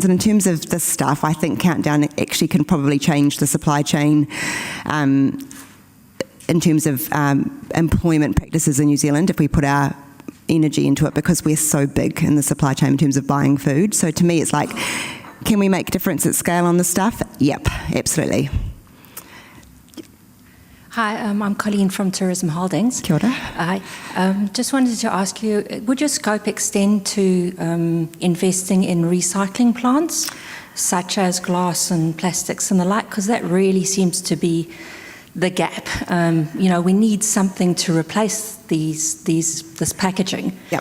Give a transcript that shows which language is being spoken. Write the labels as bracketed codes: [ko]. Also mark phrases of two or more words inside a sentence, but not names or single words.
[en] And in terms of this stuff, I think Countdown actually can probably change the supply chain in terms of employment practices in New Zealand if we put our energy into it, because we're so big in the supply chain in terms of buying food. So to me, it's like, can we make a difference at scale on this stuff? Yep, absolutely. Hi, I'm Colleen from Tourism Holdings. [mi] Kia ora. [en] Hi. Just wanted to ask you, would your scope extend to investing in recycling plants, such as glass and plastics and the like? Because that really seems to be the gap. We need something to replace this packaging.